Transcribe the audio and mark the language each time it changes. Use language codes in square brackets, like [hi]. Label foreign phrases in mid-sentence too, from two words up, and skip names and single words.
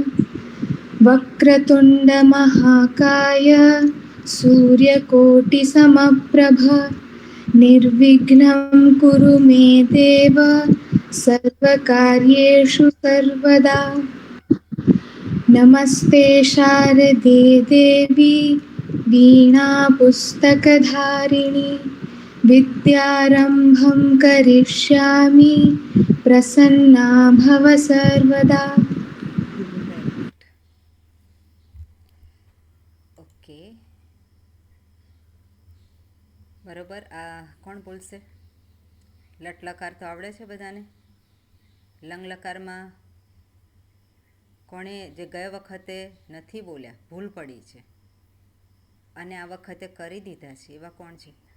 [sa] वक्रतुण्डमहाकाय सूर्यकोटिसमप्रभ निर्विघ्नं कुरु मे देव सर्वकार्येषु सर्वदा। नमस्ते शारदे देवी वीणापुस्तकधारिणी विद्यारम्भं करिष्यामि प्रसन्ना भव सर्वदा। [gu] ઓકે બરોબર. આ કોણ બોલશે? લટલકાર તો આવડે છે બધાને. લંગલકારમાં કોણે જે ગયા વખતે નથી બોલ્યા, ભૂલ પડી છે અને આ વખતે કરી દીધા છે, એવા કોણ છે?